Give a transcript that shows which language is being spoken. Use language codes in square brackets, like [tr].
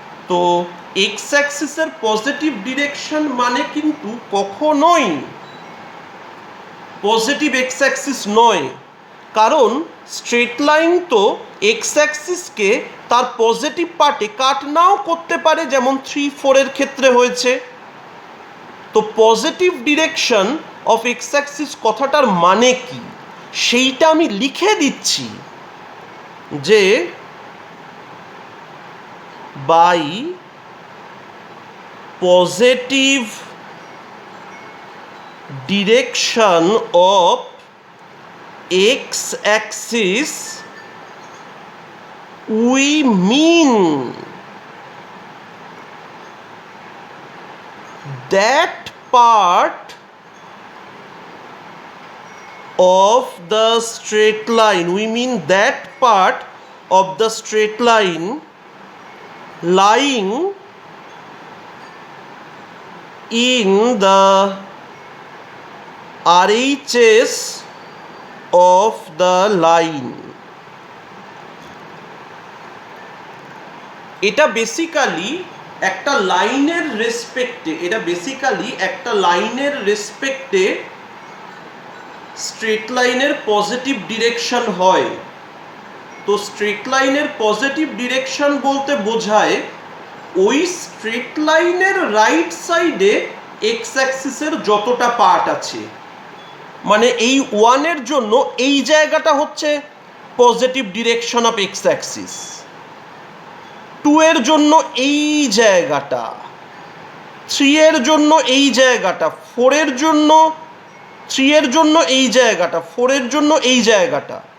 [bn] তো x-axis-এর positive direction মানে কিন্তু কখনোই পজিটিভ x-axis নয়, কারণ স্ট্রেট লাইন তো x-axis-কে তার পজিটিভ পার্টে কাট নাও করতে পারে, যেমন 3-4-এর ক্ষেত্রে হয়েছে। তো পজিটিভ ডিরেকশন অফ x-axis কথাটার মানে কি সেইটা আমি লিখে দিচ্ছি, যে [en] By positive direction of x-axis we mean that part of the straight line, we mean that part of the straight line lying in the RHS of the line. [bn] এটা basically একটা লাইনের রেসপেক্টে, এটা বেসিক্যালি একটা লাইনের রেসপেক্টে স্ট্রেট লাইনের positive direction হয়। তো straight লাইনের পজিটিভ ডিরেকশন বলতে বোঝায় ওই স্ট্রেট লাইনের রাইট সাইডে x-axis-এর যতটা পার্ট আছে, মানে এই 1-এর জন্য এই জায়গাটা হচ্ছে পজিটিভ ডিরেকশন অফ x-axis, 2-এর জন্য এই জায়গাটা, 3-এর জন্য এই জায়গাটা, 4-এর জন্য 3-এর জন্য এই জায়গাটা, 4-এর জন্য এই জায়গাটা।